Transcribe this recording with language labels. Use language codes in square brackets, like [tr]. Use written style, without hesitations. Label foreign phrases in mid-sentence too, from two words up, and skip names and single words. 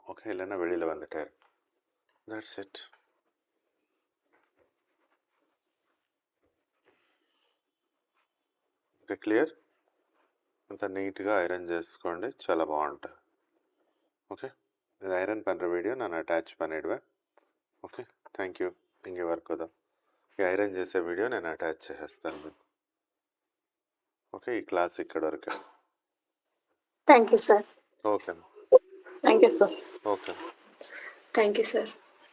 [ta] ஓகே, இல்லைன்னா வெளியில் வந்துட்டார். [en] That's it. okay, clear. [te] అంత నీట్గా ఐరన్ చేసుకోండి, చాలా బాగుంటుంది. ఓకే, [ta] இது ஐரன் பண்ணுற வீடியோ நான் అటాచ్ பண்ணிடுவேன். [en] okay, thank you. [te] ఇంకే వర్క్ కదా, ఈ ఐరన్ చేసే వీడియో నేను అటాచ్ చేసేస్తాను మీకు. ఓకే, ఈ క్లాస్ ఇక్కడ వరకు. [en] thank you sir. ఓకే thank you sir. ఓకే thank you sir.